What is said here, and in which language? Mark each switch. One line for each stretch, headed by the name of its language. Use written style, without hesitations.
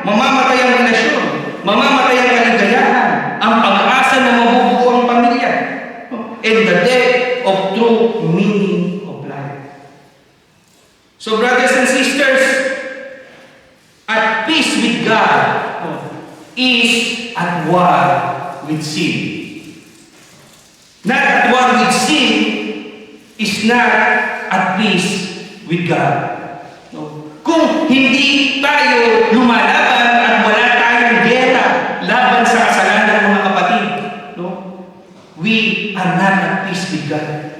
Filipino: Mamamatay ang relasyon, mamamatay ang kaligayahan, ang pag-asa na mabubuo ang pamilya, no?
English: And the death of true meaning of life. So brothers and sisters, at peace with God, no, is at war with sin. Not at war with sin is not at peace with God. No?
Filipino: Kung hindi tayo lumalaban at wala tayong gera laban sa kasalanan, mga kapatid, no?
English: We are not at peace with God.